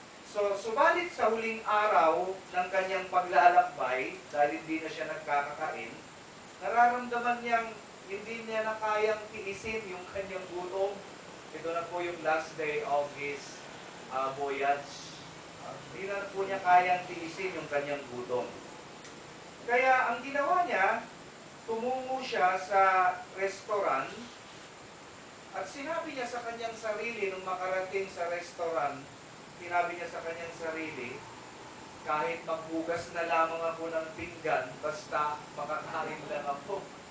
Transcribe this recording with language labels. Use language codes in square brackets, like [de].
[tl] So, subalit sa huling araw ng kanyang paglalakbay, dahil hindi na siya nagkakakain, nararamdaman niyang hindi niya na kayang tiisin yung kanyang gutom. [en] Ito na po yung last day of his voyage. [tl] Hindi na po niya kayang tiisin yung kanyang gutom. Kaya ang ginawa niya, tumungo siya sa restaurant at sinabi niya sa kanyang sarili nung makarating sa restaurant, sinabi niya sa kanyang sarili, kahit maghugas na lamang ako ng pinggan, basta makakain lang ako.